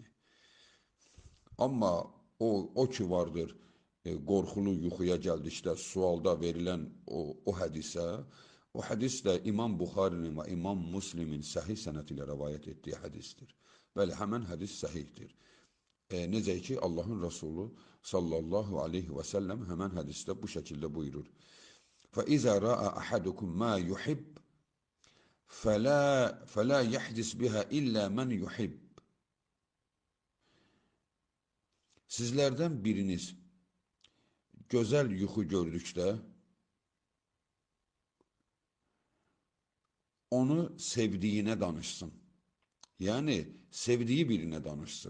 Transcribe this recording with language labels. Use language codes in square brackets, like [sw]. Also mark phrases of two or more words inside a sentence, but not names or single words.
[az] Amma o ki vardır, qorxulu yuxuya gəldikdə sualda verilən o hədisə, o hədis də İmam Buxarinin və İmam Müslimin səhih sənəd ilə rəvayət etdiyi hədisdir. Bəli, həmən hədis səhihdir. Necə ki, Allahın Rəsulü [ar] صلى الله عليه وسلم [az] həmən hədisdə bu şəkildə buyurur. [ar] فَإِذَا رَأَ أَحَدُكُمْ مَا يُحِبْ فَلَا يَحْدِسْ بِهَا إِلَّا مَنْ يُحِبْ. [az] Sizlərdən biriniz gözəl yuxu gördükdə onu sevdiyinə danışsın. Yəni, sevdiyi birinə danışsın.